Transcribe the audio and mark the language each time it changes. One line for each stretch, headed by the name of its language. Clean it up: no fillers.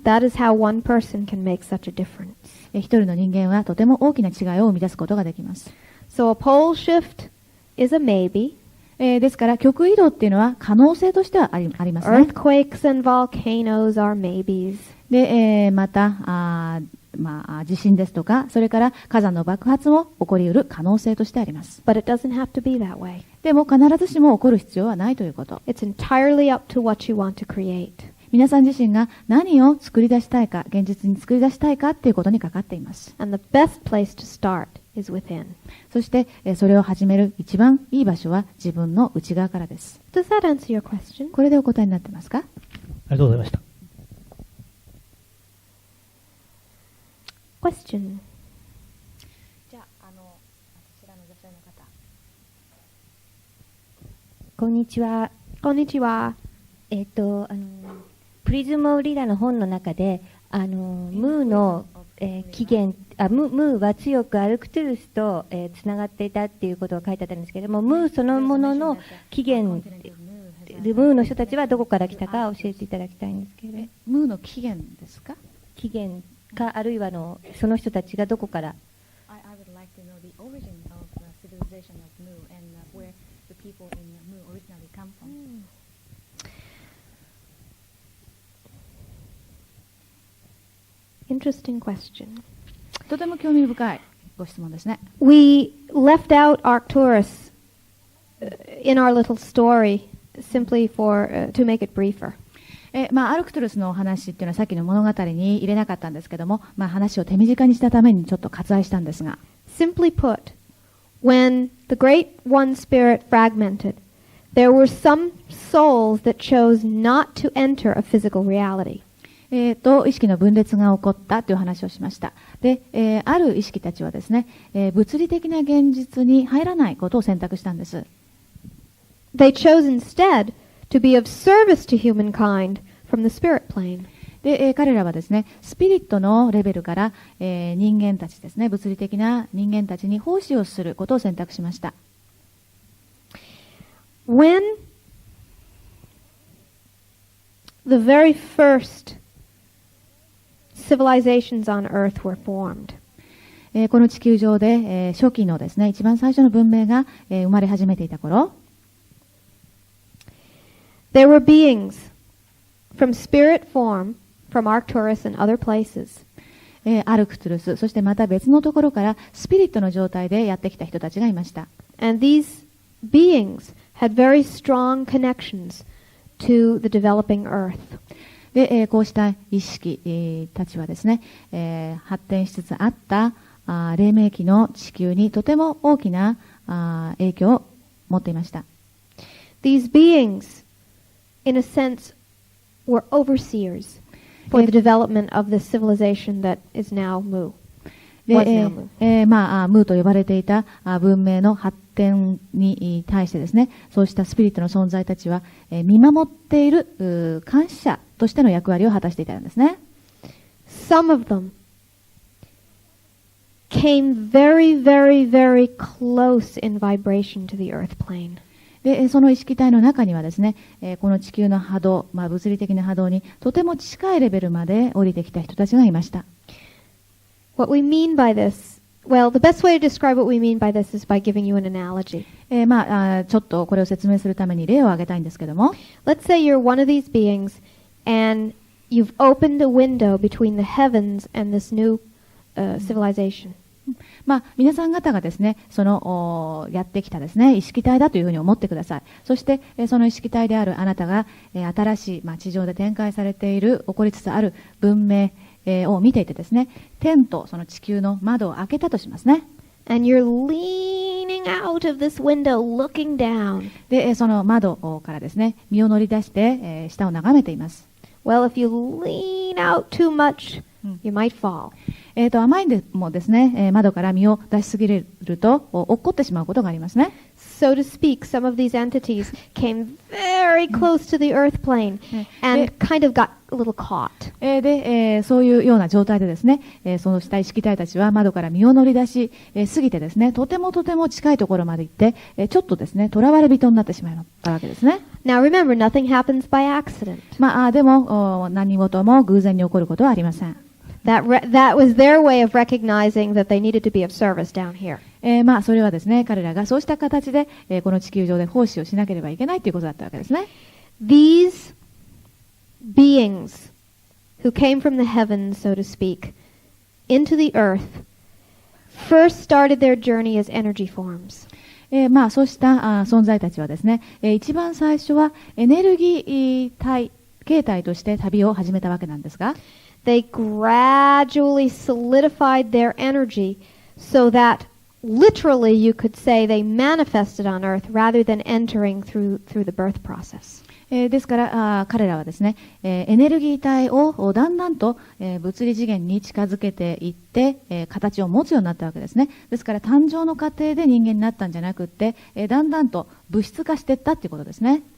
English: That is how one person can make such a difference.
Japanese: 一人の人間はとても大きな違いを生み出すことができます。
English: So a pole shift is a maybe.
Japanese: ですから極移動っていうのは可能性としてはありますね。
English: Earthquakes and volcanoes are maybes.
Japanese: で、また地震ですとか、それから火山の爆発も起こり得る可能性としてあります。
English: But it doesn't have to be that way.
Japanese: でも必ずしも起こる必要はないということ。
English: It's entirely up to what you want to create.
Japanese: 皆さん自身が何を作り出したいか、現実に作り出したいかっていうことにかかっています。
English: And the best place to start is within.
Japanese: そして、それを始める一番いい場所は自分の内側からです。
English: Does that answer your question?
Japanese: これでお答えになってますか？ありがとうございました。
English: Question.
Japanese: じゃあ、こちらの女性の方。こんにちは。こんにちは。プリズムリラの本の中で、ムーの、起源、ムーは強くアルクトゥルスと、つながっていたっていうことが書いてあったんですけれども、ムーそのものの起源、ムーの人たちはどこから来たか教えていただきたいんですけれど。ムーの起源ですか？起源か、あるいはその人たちがどこから。
English: I would like to know the origin of the civilization of Mu and where the people in Mu originally come from. Interesting question.
Japanese: とても興味深いご質問ですね。
English: We left out Arcturus in our little story simply to make it briefer.
Japanese: アルクトゥルスのお話っていうのはさっきの物語に入れなかったんですけども、話を手短にしたためにちょっと割愛したんですが、
English: Simply put, when the Great One Spirit fragmented, there were some souls that chose not to enter a physical reality.
Japanese: 意識の分裂が起こったという話をしました。で、ある意識たちはですね、物理的な現実に入らないことを選択したんです。
English: They chose instead to be of service to humankind from the spirit plane.
Japanese: で、彼らはですね、スピリットのレベルから、人間たちですね、物理的な人間たちに奉仕をすることを選択しました。
English: When the very first civilizations on earth were formed,
Japanese: この地球上で、初期のですね、一番最初の文明が、生まれ始めていた頃、
English: there were beings from spirit form from Arcturus and other places.
Japanese: アルクトゥルス、そしてまた別のところからスピリットの状態でやってきた人たちがいました。
English: And these beings had very strong connections to the developing earth.
Japanese: で、こうした意識、たちはですね、発展しつつあった黎明期の地球にとても大きな影響を持っていました。
English: These beings, in a sense, were overseers for the development of the civilization that is now Mu.
Japanese: で、
English: Was now Mu.
Japanese: ムーと呼ばれていた文明の発展に対してですね、そうしたスピリットの存在たちは、見守っている監視者としての役割を果たしていたんですね。
English: Some of them came very, very, very close in vibration to the earth plane.
Japanese: で、その意識体の中にはですね、この地球の波動、物理的な波動にとても近いレベルまで降りてきた人たちがいました。
English: What we mean by this, well, the best way to describe what we mean by this is by giving you an analogy.
Japanese: ちょっとこれを説明するために例を挙げたいんですけども、
English: Let's say you're one of these beings and you've opened a window between the heavens and this new civilization.
Japanese: 皆さん方がですね、そのやってきたですね、意識体だというふうに思ってください。そして、その意識体であるあなたが、新しい、地上で展開されている、起こりつつある文明、を見ていてですね、天とその地球の窓を開けたとしますね。
English: And you're leaning out of this window looking down.
Japanese: で、その窓からですね、身を乗り出して、下を眺めています。
English: Well, if you lean out too much, you might fall.
Japanese: あまりにもですね、窓から身を出しすぎると落っこってしまうことがありますね。
English: So to speak, some of these entities came very close to the earth plane and kind of got a little caught.
Japanese: で、そういうような状態でですね、その下意識体たちは窓から身を乗り出し、過ぎてですね、とても近いところまで行って、ちょっとですね、囚われ人になってしまったわけですね。
English: Now remember, nothing happens by accident.
Japanese: でも何事も偶然に起こることはありません。
English: That was their way of recognizing that they needed to be of service down here.
Japanese: それはですね、彼らがそうした形で、この地球上で奉仕をしなければいけないということだったわけですね。
English: These beings who came from the heavens, so to speak, into the earth, first started their journey as energy forms.
Japanese: そうした存在たちはですね、一番最初はエネルギー体、形態として旅を始めたわけなんですが、
English: They gradually solidified their energy so that literally you could say they manifested on earth rather than entering through the birth process.
Japanese: ですから彼らはですね、エネルギー体をだんだんと、物理次元に近づけていって、形を持つようになったわけですね。ですから誕生の過程で人間になったんじゃなくって、だんだんと物質化していったということですね。